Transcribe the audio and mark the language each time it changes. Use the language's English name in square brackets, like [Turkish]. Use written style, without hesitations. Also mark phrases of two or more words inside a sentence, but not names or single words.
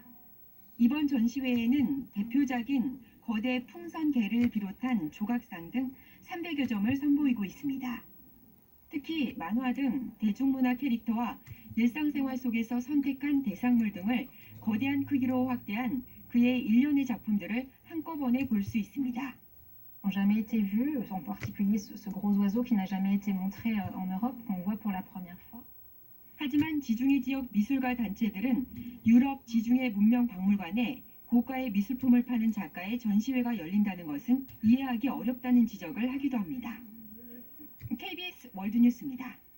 [Korean] 이번 전시회에는 대표작인 거대 풍선개를 비롯한 조각상 등 300여 점을 선보이고 있습니다. 특히 만화 등 대중문화 캐릭터와 일상생활 속에서 선택한 대상물 등을 거대한 크기로 확대한 그의 일련의 작품들을 한꺼번에 볼 수 있습니다. [French] N'ont jamais été vus, en particulier ce gros oiseau qui n'a jamais été montré en Europe, qu'on voit pour la première fois. [Korean] 하지만 지중해 지역 미술가 단체들은 유럽 지중해 문명 박물관에 고가의 미술품을 파는 작가의 전시회가 열린다는 것은 이해하기 어렵다는 지적을 하기도 합니다. KBS 월드뉴스입니다.